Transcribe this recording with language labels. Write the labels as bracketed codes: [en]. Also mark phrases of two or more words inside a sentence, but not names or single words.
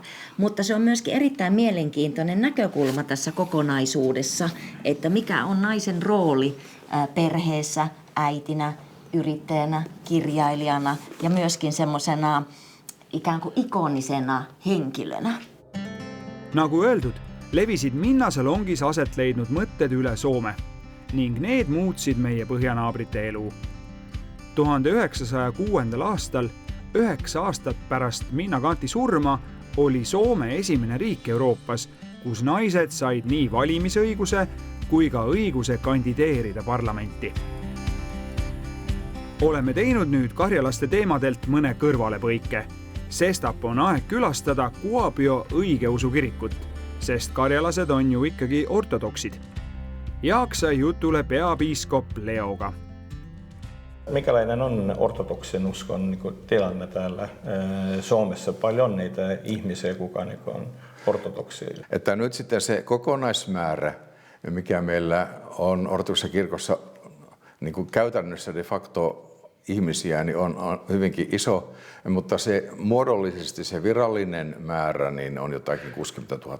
[fi] Mutta se on myöskin erittäin mielenkiintoinen näkökulma tässä kokonaisuudessa, että mikä on naisen rooli perheessä, äitinä, yrittäjänä, kirjailijana ja myöskin semmoisena ikään kuin ikonisena henkilönä. [et] Nagu öeldud, levisid Minna salongis aset leidnud mõtted üle Soome ning need muutsid meie põhjanaabrite elu. 1906. aastal, 9 aastat pärast Minna Canthi surma, oli Soome esimene riik Euroopas, kus naised said nii valimisõiguse kui ka õiguse kandideerida parlamenti. Oleme teinud nüüd karjalaste teemadelt mõne kõrvalepõike. Sestap on aeg külastada Kuopio õigeusu kirikut, sest karjalased on ju ikkagi ortodoksid. Jaak sai jutule peapiiskop Leoga. [fi] Mikälainen on ortodoksin uskon tilanne täällä Suomessa? Paljon on niitä ihmisiä, kuka on ortodoksia. Että nyt sitten se kokonaismäärä, mikä meillä on ortodoksissa kirkossa niin kuin käytännössä [la] de facto [fi] ihmisiä, niin on hyvinkin iso, mutta se muodollisesti se virallinen määrä niin on jotakin 60 000.